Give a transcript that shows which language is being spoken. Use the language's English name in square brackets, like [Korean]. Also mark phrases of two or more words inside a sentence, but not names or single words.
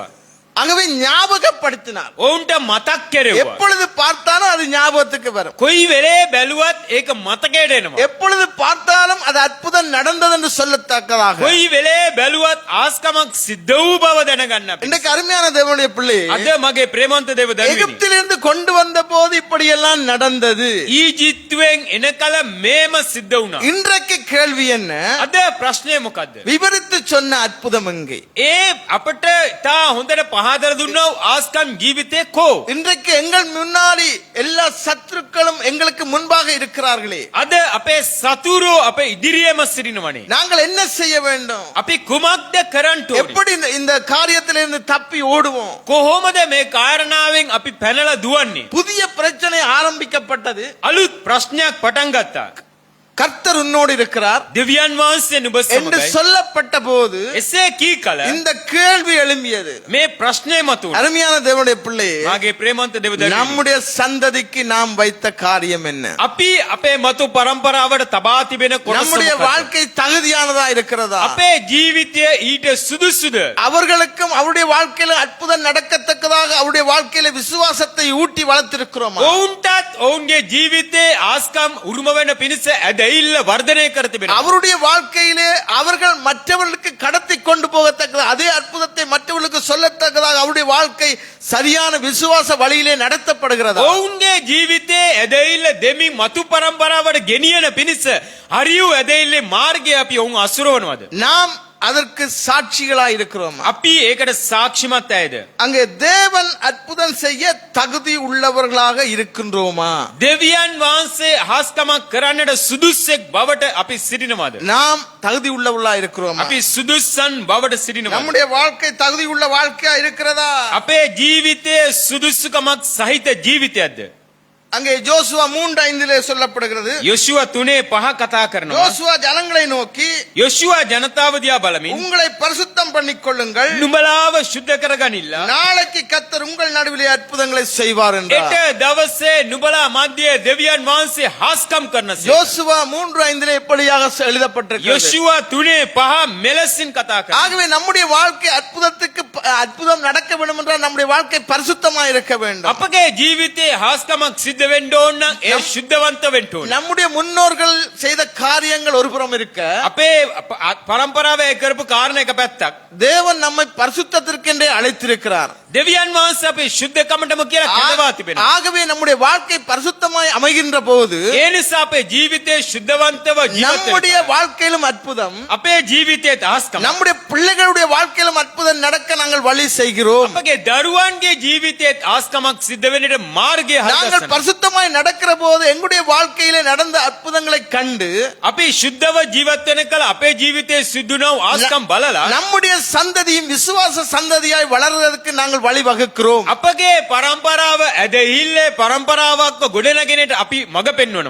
[Tamil] ஆகவே ஞாபகப்படுத்தினார். [Sinhala] ඔවුන්ට මතක් කෙරෙව්වා. [Tamil] எப்பொழுது பார்த்தாலும் அது ஞாபகத்துக்கு வரும். [Sinhala] කොයි වෙලේ බැලුවත් ඒක මතකයට එනවා. [Tamil] எப்பொழுது பார்த்தாலும் அது அற்புதம் நடந்தது என்று சொல்லத்தக்கதாக. [Sinhala] කොයි වෙලේ බැලුවත් ආස්කමක් සිද්ධ වූ බව දැනගන්න අපි. [Tamil] இன்றைக்கு அருமையான தேவனுடைய பிள்ளை, [Sinhala] අද මගේ ප්‍රේමන්ත දේව දරුවනි, [Tamil] எகிப்திலிருந்து கொண்டு வந்த போது இப்படியெல்லாம் நடந்தது. [Sinhala] ඊජිප්තුවෙන් එනකල මේම සිද්ධ වුණා. [Tamil] இன்றைக்கு கேள்வி என்ன? [Sinhala] අද ප්‍රශ්නය මොකද්ද? [Tamil] விவரித்து சொன்ன அற்புதம் எங்கே? [Sinhala] ඒ අපට තා හොඳට පහදලා දුන්නා වූ ආස්කම් ජීවිතේ කෝ? [Tamil] இன்றைக்கு எங்கள் முன்னாடி எல்லா சத்துருக்களும் எங்களுக்கு முன்பாக இருக்கிறார்களே, [Sinhala] අද අපේ සතුරෝ අපේ ඉදිරියේම සිටිනවනේ. [Tamil] நாங்கள் என்ன செய்ய வேண்டும்? [Sinhala] අපි කුමක්ද කරන්න ඕනේ? [Tamil] எப்படி இந்த காரியத்திலிருந்து தப்பி ஓடுவோம்? [Sinhala] කොහොමද මේ කාරණාවෙන් අපි පැනලා දුවන්නේ? [Tamil] புதிய பிரச்சனை ஆரம்பிக்கப்பட்டது. [Sinhala] අලුත් ප්‍රශ්නයක් පටන් ගත්තා. [Tamil] கர்த்தர் உன்னோடு இருக்கிறார் [Sinhala] දෙවියන් වහන්සේ නුඹ [Tamil] என்று [Sinhala] සමගයි. [Tamil] சொல்லப்பட்ட போது [Sinhala] එසේ කී කල [Tamil] இந்த கேள்வி எழும்பியது. [Sinhala] මේ ප්‍රශ්නේ මතුවුණා. [Tamil] அருமையான தேவனுடைய பிள்ளையே, [Sinhala] මාගේ ප්‍රේමන්ත දේව දරුවනි, [Tamil] நம்முடைய சந்ததிக்கு நாம் வைத்த காரியம் என்ன? [Sinhala] අපි අපේ මතු පරම්පරාවට තබා තිබෙන කොටස [Tamil] நம்முடைய [Sinhala] මොකක්ද? [Tamil] வாழ்க்கை தகுதியானதா இருக்கிறதா? [Sinhala] අපේ ජීවිතය ඊට සුදුසුද? [Tamil] அவர்களுக்கும் அவருடைய வாழ்க்கையில அற்புதம் நடக்கத்தக்கதாக அவருடைய வாழ்க்கையில விசுவாசத்தை ஊட்டி வளர்த்திருக்கிறோமா? [Sinhala] ඔවුන්ටත් ඔවුන්ගේ ජීවිතේ ආස්කම් උරුම වෙන පිණිස ඇදහිල්ල වර්ධනය කර තිබෙනවා. [Tamil] அவருடைய வாழ்க்கையிலே அவர்கள் மற்றவர்களுக்கு கடத்தி கொண்டு போகத்தக்கதாக அதே அற்புதத்தை மற்றவர்களுக்கு சொல்லத்தக்கதாக அவருடைய வாழ்க்கை சரியான விசுவாச வழியிலே நடத்தப்படுகிறதா? [Sinhala] ඔවුන්ගේ ජීවිතේ ඇදහිල්ල දෙමින් මතු පරම්පරාවට ගෙනියන පිණිස හරියු ඇදහිල්ලේ මාර්ගය අපි ඔවුන් අසුරවනවද? [Tamil] நாம் அதற்கு சாட்சிகளாய் இருக்கிறோம். [Sinhala] අපි ඒකට සාක්ෂිමත් ඇයද? [Tamil] அங்கே தேவன் அற்புதம் செய்ய தகுதி உள்ளவர்களாக இருக்கின்றோமா? [Sinhala] දෙවියන් වහන්සේ හාස්කමක් කරන්නට සුදුස්සෙක් බවට අපි සිටිනවද? [Tamil] நாம் தகுதி உள்ளவர்களாக இருக்கிறோமா? [Sinhala] අපි සුදුස්සන් බවට සිටිනවද? [Tamil] நம்முடைய வாழ்க்கை தகுதி உள்ள வாழ்க்கையா இருக்கிறதா? [Sinhala] අපේ ජීවිතයේ සුදුසුකමක් සහිත ජීවිතයක්ද? [Tamil] அங்கே ஜோசுவா 3:5 சொல்லப்படுகிறது. [Sinhala] යොෂුවා 3:5 කතා කරනවා. [Tamil] யோசுவா ஜனங்களை நோக்கி [Sinhala] යොෂුවා ජනතාව දිහා බලමින් [Tamil] உங்களை பரிசுத்தம் பண்ணிக்கொள்ளுங்கள், [Sinhala] නුඹලාව සුද්ධ කරගනිල්ලා. [Tamil] நாளைக்கு கர்த்தர் உங்கள் நடுவிலே அற்புதங்களை செய்வார் என்றார். [Sinhala] එට දවසේ නුඹලා මැදේ දෙවියන් වහන්සේ හාස්කම් කරනසේ. [Tamil] யோசுவா 3:5 எப்படியாக எழுதப்பட்டிருக்கிறது? [Sinhala] යොෂුවා 3:5 මෙලෙසින් කතා කරනවා. [Tamil] ஆகவே நம்முடைய வாழ்க்கை அற்புதம் நடக்க வேண்டும் என்றால் நம்முடைய வாழ்க்கை பரிசுத்தமாக இருக்க வேண்டும். [Sinhala] අපගේ ජීවිතේ හාස්කමක් සිද්ධ වෙන්න ඕන නම් ඒ ශුද්ධවන්ත වෙන්න ඕන. [Tamil] நம்முடைய முன்னோர்கள் செய்த காரியங்கள் ஒருபுறம் இருக்க, [Sinhala] අපේ පරම්පරාවේ කරපු කාරණා එක පැත්තක්. [Tamil] தேவன் நம்மை பரிசுத்தத்திற்கென்றே அழைத்திருக்கிறார். [Sinhala] දෙවියන් වහන්සේ අපේ ශුද්ධකමටම කියලා කැඳවා තිබෙනවා. [Tamil] ஆகவே நம்முடைய வாழ்க்கை பரிசுத்தமாய் அமைகின்ற போது [Sinhala] ඒ නිසා අපේ ජීවිතේ ශුද්ධවන්තව [Tamil] நம்முடைய [Sinhala] ජීවිතේ [Tamil] வாழ்க்கையிலும் அற்புதம், [Sinhala] අපේ ජීවිතයේ හාස්කම [Tamil] நம்முடைய பிள்ளைகளுடைய வாழ்க்கையிலும் அற்புதம் நடக்க நாங்கள் வழி செய்கிறோம். [Sinhala] අපගේ දරුවන්ගේ ජීවිතයේ හාස්කමක් සිද්ධ වෙන්නට මාර්ගය [Tamil] நாங்கள் [Sinhala] හදගන්නවා. [Tamil] பரிசுத்தமாய் நடக்கிற போது எங்களுடைய வாழ்க்கையிலே நடந்த அற்புதங்களை கண்டு [Sinhala] අපි ශුද්ධව ජීවත් වෙන කල අපේ ජීවිතයේ සිදුනව ආස්කම් බලලා [Tamil] நம்முடைய சந்ததியும் விசுவாச சந்ததியாய் வளர்வதற்கு நாங்கள் வழிவகுக்கிறோம். [Sinhala] අපගේ පරම්පරාව ඇදහිල්ලේ පරම්පරාවක්ව ගොඩනගෙනට අපි මඟ පෙන්වනවා.